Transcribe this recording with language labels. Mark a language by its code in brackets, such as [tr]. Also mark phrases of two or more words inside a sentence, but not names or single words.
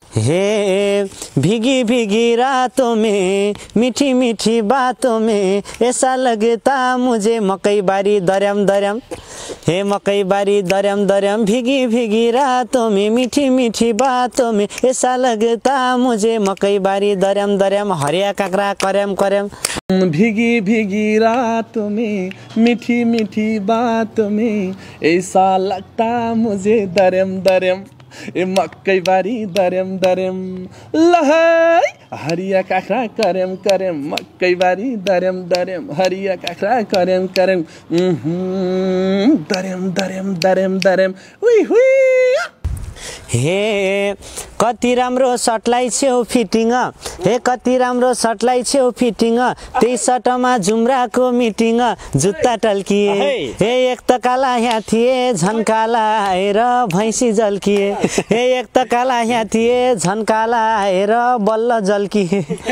[hi] हे भीगी भीगी रातों में, मीठी मीठी बातों में, ऐसा लगता मुझे [ne] मकई बारी दर्याम दर्याम। हे मकई बारी दर्याम दर्याम, [hi] भीगी भीगी रातों में, मीठी मीठी बातों में, ऐसा लगता मुझे [ne] मकई बारी दर्याम दर्याम। हरिया काँक्रा कर्याम कर्याम। [hi] भीगी भीगी रातों में, मीठी मीठी बातों में, ऐसा लगता मुझे [ne] दर्याम दर्याम। ए मकई बारी दर्याम दर्याम, ल है हरिया काँक्रा कर्याम कर्याम, मकई बारी दर्याम दर्याम, हरिया काँक्रा कर्याम कर्याम, उहुँ, दर्याम दर्याम दर्याम दर्याम, उई हुई। हे कति राम्रो सर्टलाई छेउ फिटिङ, हे कति राम्रो सर्टलाई छेउ फिटिङ, त्यही सर्टमा जुम्राको मिटिङ, जुत्ता टल्किए। हे। हे एक त काला यहाँ थिए, झन् काला आएर भैँसी जल्किए। हे एक त काला यहाँ थिए, झन् काला आएर बल्ल जल्किए।